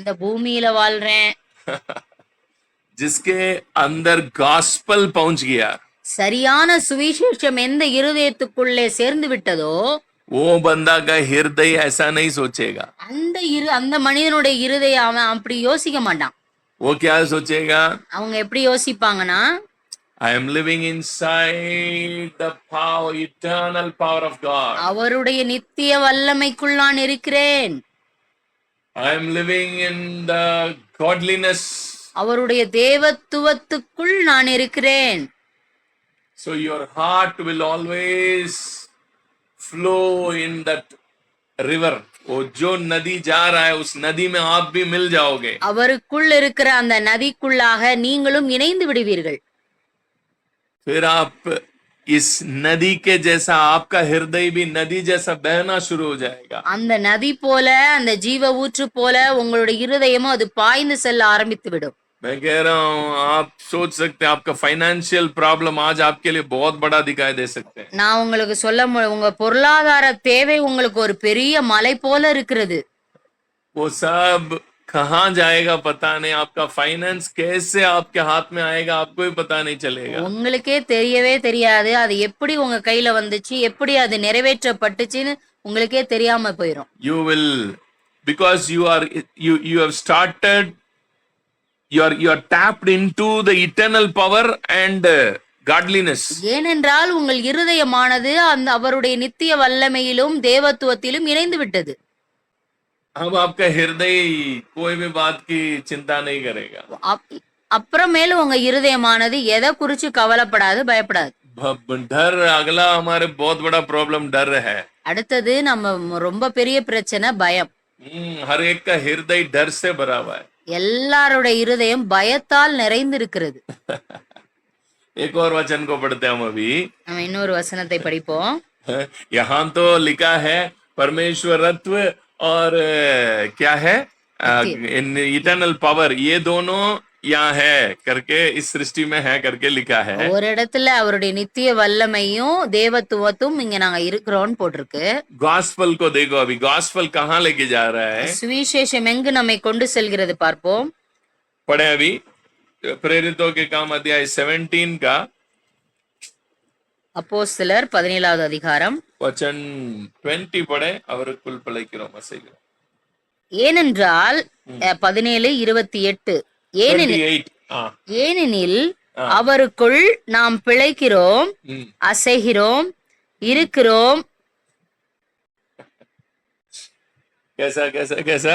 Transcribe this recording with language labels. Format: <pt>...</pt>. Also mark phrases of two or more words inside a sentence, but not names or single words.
<ta>இந்த பூமியில வாழ்றேன்.</ta> <hi>जिसके अंदर गॉस्पल पहुंच गया,</hi> <ta>சரியான சுவிசேஷம் எந்த இருதயத்துக்குள்ளே சேர்ந்து விட்டதோ</ta> <hi>वो बंदा का हृदय ऐसा नहीं सोचेगा।</hi> <ta>அந்த மனிதனுடைய இருதயம் அவன் அப்படி யோசிக்க மாட்டான்.</ta> <hi>वो क्या सोचेगा?</hi> <ta>அவங்க எப்படி யோசிப்பாங்கன்னா,</ta> <en>I am living inside the power, eternal power of God.</en> <ta>அவருடைய நித்திய வல்லமைக்குள் நான் இருக்கிறேன்.</ta> <en>I am living in the godliness.</en> <ta>அவருடைய தேவத்துவத்துக்குள் நான் இருக்கிறேன்.</ta> <en>So your heart will always flow in that river.</en> <hi>वो जो नदी जा रहा है उस नदी में आप भी मिल जाओगे.</hi> <ta>அவருக்குள் இருக்கிற அந்த நதிக்குள்ளாக நீங்களும் இணைந்து விடுவீர்கள்.</ta> <hi>फिर आप इस नदी के जैसा आपका हृदय भी नदी जैसा बहना शुरू हो जाएगा.</hi> <ta>அந்த நதி போல, அந்த ஜீவ ஊற்று போல உங்களுடைய இருதயமும் அது பாய்ந்து செல்ல ஆரம்பித்து விடும்.</ta> <hi>मैं कह रहा हूँ, आप सोच सकते हैं आपका</hi> <en>financial problem</en> <hi>आज आपके लिए बहुत बड़ा दिखाई दे सकते हैं.</hi> <ta>நான் உங்களுக்கு உங்க பொருளாதார தேவை உங்களுக்கு ஒரு பெரிய மலை போல இருக்கிறது.</ta> <hi>वो सब कहाँ जाएगा पता नहीं, आपका फाइनेंस कैसे आपके हाथ में आएगा आपको भी पता नहीं चलेगा.</hi> <ta>உங்களுக்கே தெரியவே தெரியாது அது எப்படி உங்க கையில வந்துச்சு, எப்படி அது நிறைவேற்றப்பட்டுச்சுன்னு உங்களுக்கே தெரியாம போயிடும்.</ta> <en>You will, because you have started, you are tapped into the eternal power and godliness.</en> <ta>ஏனென்றால் உங்கள் இருதயமானது அந்த அவருடைய நித்திய வல்லமையிலும் தேவத்துவத்திலும் இணைந்து விட்டது.</ta> <hi>अब आपका हृदय कोई भी बात की चिंता नहीं करेगा.</hi> <ta>அப்புறமேல உங்க இருதயமானது எதை குறிச்சு கவலைப்படாது, பயப்படாது.</ta> <hi>डर अगला हमारे बहुत बड़ा प्रॉब्लम डर है.</hi> <ta>அடுத்தது நம்ம ரொம்ப பெரிய பிரச்சனை பயம்.</ta> <hi>हर एक का हृदय डर से भरा हुआ है.</hi> <ta>எல்லாருடைய இருதயம் பயத்தால் நிறைந்து இருக்கிறது.</ta> <hi>एक और वचन को पढ़ते हैं हम अभी.</hi> <ta>நம்ம இன்னொரு வசனத்தை படிப்போம்.</ta> <hi>यहाँ तो लिखा है परमेश्वरत्व और क्या है</hi> <en>eternal power,</en> <hi>ये दोनों यहाँ है करके इस सृष्टि में है करके लिखा है.</hi> <ta>ஒரு இடத்துல அவருடைய நித்திய வல்லமையும் தேவத்துவத்தும் இங்க நாங்க இருக்கிறோம்னு போட்டிருக்கு.</ta> <hi>गॉस्पल को देखो अभी, गॉस्पल कहाँ लेके जा रहा है.</hi> <ta>சுவிசேஷம் எங்கு நம்மை கொண்டு செல்கிறது பார்ப்போம்.</ta> <hi>पढ़े अभी प्रेरितों के काम अध्याय 17 का</hi> <ta>அப்போஸ்தலர் 17வது அதிகாரம்</ta> <hi>वचन 20 पढ़े.</hi> <ta>அவருக்குள் பிழைக்கிறோம் அசைகிறோம். ஏனென்றால் 17:28 ஏனெனில் அவருக்குள் நாம் பிழைக்கிறோம், அசைகிறோம், இருக்கிறோம்.</ta> <hi>कैसा कैसा कैसा?</hi>